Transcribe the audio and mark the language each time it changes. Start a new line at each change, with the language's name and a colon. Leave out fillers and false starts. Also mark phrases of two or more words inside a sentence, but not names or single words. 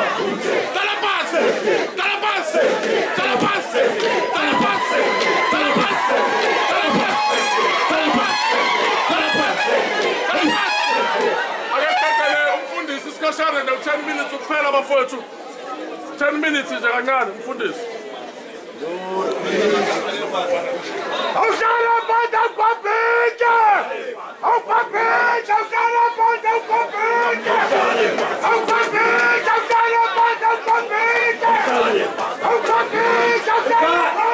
Zulu: Siskashane na 10 minutes ukuphela bafowethu. 10 minutes nje kancane mfundisi. Awushala banda kwaphinja! Awukwaphinja ushala banda kwaphinja! Awukwaphinja ushala banda kwaphinja! Awukwaphinja ushala